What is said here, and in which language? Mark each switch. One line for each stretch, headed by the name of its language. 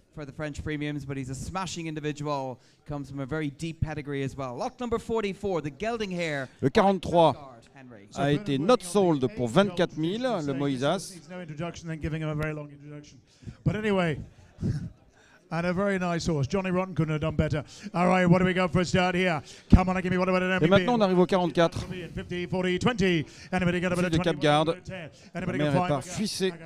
English: For the French premiums, but he's a smashing individual. Comes from a very deep pedigree as well. Lot number 44, the gelding hair.
French: Le 43 a été
English: not sold
French: pour 24 000, le Moisas.
English: No introduction, then giving him a very long introduction. But anyway, and a very nice horse. Johnny Rotten couldn't have done better. All right, what do we got for a start here? Come on, give me what about an MVP.
French: Et maintenant, on arrive au 44.
English: 50, 40, 20. Anybody got a bit of
French: de Capguard. La mère est par Fuissé.